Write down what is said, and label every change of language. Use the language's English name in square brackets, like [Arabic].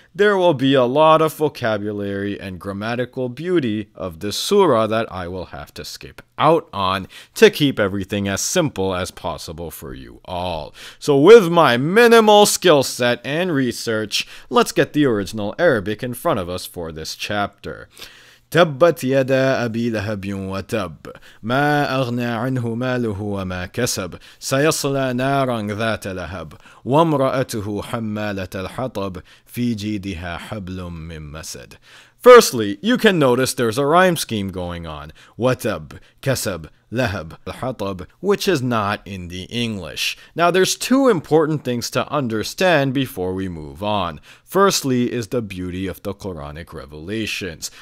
[English] There will be a lot of vocabulary and grammatical beauty of this surah that I will have to skip out on to keep everything as simple as possible for you all. So with my minimal skill set and research, let's get the original Arabic in front of us for this chapter. [Arabic] تبت يدا أبي لهب وتب ما أغنى عنه ماله وما كسب سيصلى نارا ذات لهب وامرأته حمالة الحطب في جيدها حبل من مسد. [English] Firstly, you can notice there's a rhyme scheme going on. Watab, kasab, lahab, al-hatab, which is not in the English. Now there's two important things to understand before we move on. Firstly is the beauty of the Quranic revelations.